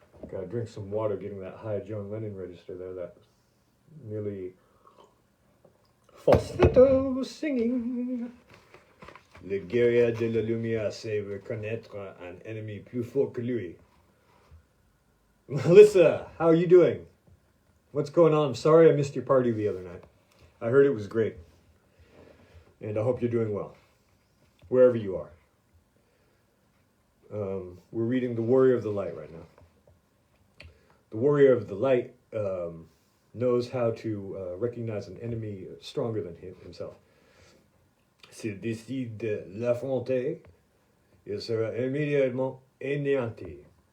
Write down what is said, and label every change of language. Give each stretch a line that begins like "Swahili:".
English: Gotta drink some water getting that high John Lennon register there. That nearly falsetto singing.
French: Le guerrier de la lumière sait reconnaître un ennemi plus fort que lui.
English: Melissa, how are you doing? What's going on? I'm sorry I missed your party the other night. I heard it was great. And I hope you're doing well, wherever you are. We're reading The Warrior of the Light right now. The Warrior of the Light knows how to recognize an enemy stronger than himself.
French: S'il décide de l'affronter, il sera immédiatement anéanti.